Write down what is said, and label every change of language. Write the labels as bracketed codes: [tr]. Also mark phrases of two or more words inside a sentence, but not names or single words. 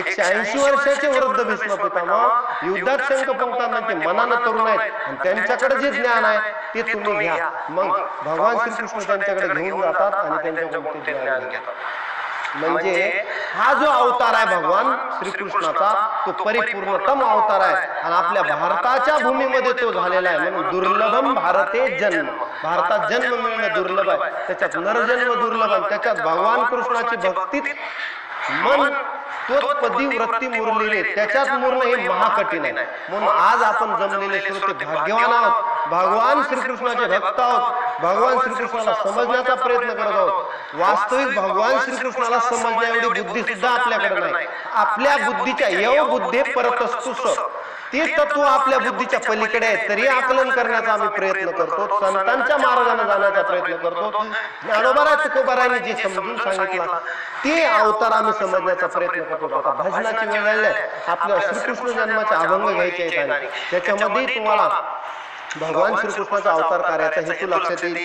[mr] 180 वर्षाचे वृद्ध भीष्म पितामह युद्धात शंख पंक्तांना ते मनानं तरुण आहेत आणि त्यांच्याकडे जे ज्ञान आहे ते तुम्ही घ्या. मग भगवान श्रीकृष्ण त्यांच्याकडे घेऊन जातात आणि त्यांच्याकडून ते ज्ञान घेतात. म्हणजे हा जो अवतार आहे भगवान श्रीकृष्णाचा तो परिपूर्णतम अवतार आहे. आणि आपल्या भारताच्या भूमीमध्ये तो झालेला आहे. [sa] म्हणून दुर्लभम भारते जन्म. [mr] भारतात जन्म मिळणं दुर्लभ आहे. त्याच्यात नरजन्म दुर्लभ आहे. त्याच्यात भगवान कृष्णाची भक्तीत मन तोत्पदी वृत्ती मुरलेली त्याच्यात मुरणं हे महाकठीण आहे. म्हणून आज आपण जमलेले श्रोते भाग्यवान आहोत. भगवान श्रीकृष्णाचे भक्त आहोत. भगवान श्रीकृष्णाला समजण्याचा प्रयत्न करत आहोत. वास्तविक भगवान श्रीकृष्णाला समजण्या एवढी बुद्धी सुद्धा आपल्याकडे नाही. आपल्या बुद्धीच्या [sa] एव बुद्धे परतस्तुस [mr] ते तत्व आपल्या बुद्धीच्या पलीकडे आहे. तरी आकलन करण्याचा आम्ही प्रयत्न करतो. संतांच्या मार्गाने जाण्याचा प्रयत्न करतो. ज्ञानोबा तुकोबारांनी जे समजून सांगितलं ते अवतार आम्ही समजण्याचा प्रयत्न करतो. आता भजनाची वेळ आहे. आपल्या श्रीकृष्ण जन्माचे अभंग घ्यायचे आहेत. त्याच्यामध्ये तुम्हाला भगवान श्रीकृष्णाचा अवतार कार्याचा हेतू लक्षात येईल.